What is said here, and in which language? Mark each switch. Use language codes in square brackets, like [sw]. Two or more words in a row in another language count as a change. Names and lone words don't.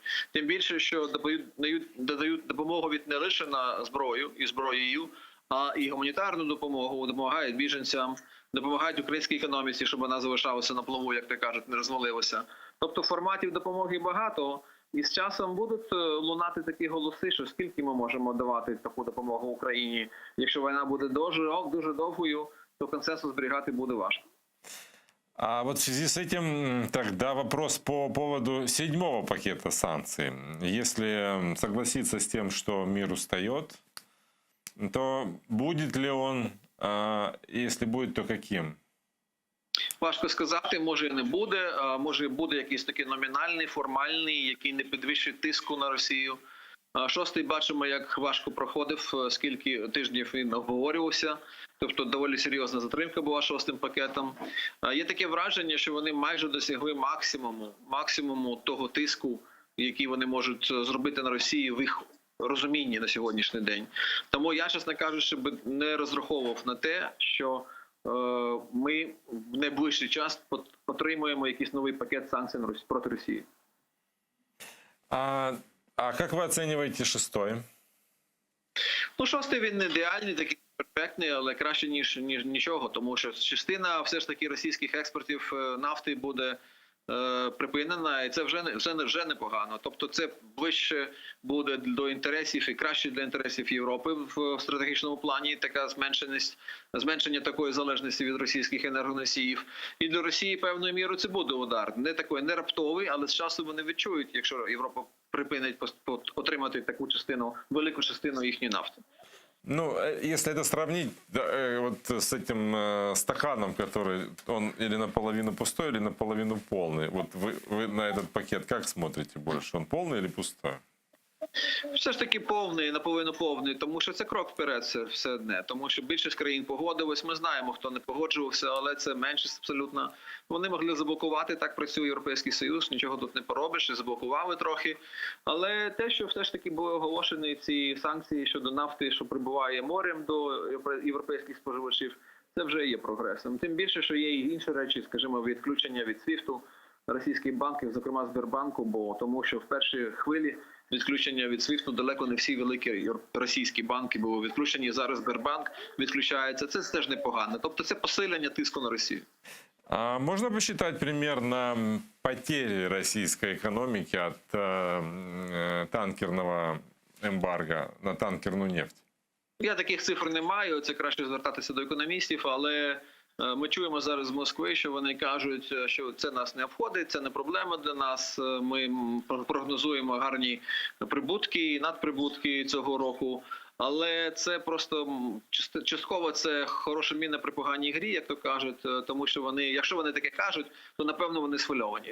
[uk] Тим більше, що додають допомогу від не лише на зброю і зброєю, а і гуманітарну допомогу, допомагають біженцям, допомагають українській економіці, щоб вона залишалася на плаву, як то кажуть, не розвалилася. Тобто форматів допомоги багато, і з часом будуть лунати такі голоси, що скільки ми можемо давати таку допомогу Україні. Якщо війна буде дуже довгою, то консенсус зберігати буде важко. [ru] А вот в связи с этим тогда вопрос по поводу 7-го пакета санкций. Если согласиться с тем, что мир устает, то будет ли он, если будет, то каким? [uk] Важко сказати, може і не буде, може буде якийсь такий номінальний, формальний, який не підвищить тиску на Росію. Шостий бачимо, як важко проходив, скільки тижнів він обговорювався. Тобто доволі серйозна затримка була шостим пакетом. Є таке враження, що вони майже досягли максимуму того тиску, який вони можуть зробити на Росію в їх розумінні на сьогоднішній день. Тому я, чесно кажучи, не розраховував на те, що ми в найближчий час отримуємо якийсь новий пакет санкцій проти Росії. [ru] А как вы оцениваете 6-й? [uk] Ну, 6-й він не ідеальний, такий перфектний, але краще, ніж нічого, тому що частина все ж таки російських експортів нафти буде припинена, і це вже непогано. Тобто це ближче буде до інтересів і краще для інтересів Європи в стратегічному плані, така зменшення такої залежності від російських енергоносіїв. І для Росії певною мірою це буде удар. Не такий, не раптовий, але з часу вони відчують, якщо Європа припинить отримати таку частину, велику частину їхньої нафти. Ну, [ru] если это сравнить вот с этим стаканом, который он или наполовину пустой, или наполовину полный, вот вы на этот пакет как смотрите больше? Он полный или пустой? [uk] Все ж таки повний, наполовину повний, тому що це крок вперед все одне. Тому що більшість країн погодилось, ми знаємо, хто не погоджувався, але це меншість абсолютно. Вони могли заблокувати, так працює Європейський Союз, нічого тут не поробиш, і заблокували трохи. Але те, що все ж таки були оголошені ці санкції щодо нафти, що прибуває морем до європейських споживачів, це вже є прогресом. Тим більше, що є і інші речі, скажімо, відключення від СВІФТу російських банків, зокрема Сбербанку, бо тому що в першій хвилі відключення від СВІФТу далеко не всі великі російські банки були відключені. Зараз Сбербанк відключається. Це теж непогано. Тобто це посилення тиску на Росію. [ru] А можно посчитать примерно потери российской экономики от танкерного эмбарго на танкерную нефть? [uk] Я таких цифр не маю, це краще звертатися до економістів, але ми чуємо зараз з Москви, що вони кажуть, що це нас не обходить, це не проблема для нас. Ми прогнозуємо гарні прибутки і надприбутки цього року. Але це просто частково це хороша міна при поганій грі, як то кажуть, тому що вони, якщо вони таке кажуть, то напевно вони схвильовані.